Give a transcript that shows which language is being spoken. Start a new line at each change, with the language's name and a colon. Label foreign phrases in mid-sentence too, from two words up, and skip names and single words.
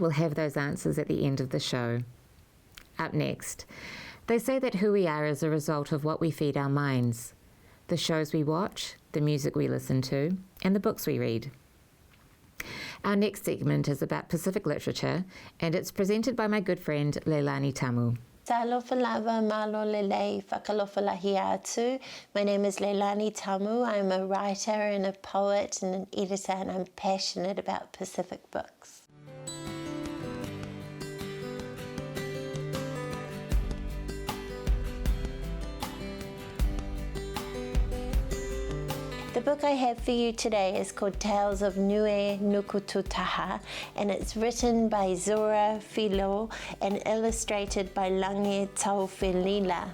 English: We'll have those answers at the end of the show. Up next, they say that who we are is a result of what we feed our minds, the shows we watch, the music we listen to, and the books we read. Our next segment is about Pacific literature, and it's presented by my good friend Leilani Tamu.
Samoan: Talofa lava
Tongan: malo lelei
Niuean: whakalofa lahi atu.
English: My name is Leilani Tamu. I'm a writer and a poet and an editor, and I'm passionate about Pacific books. The book I have for you today is called Tales of Nue Nukututaha, and it's written by Zora Filo and illustrated by Lange Tauwhelila.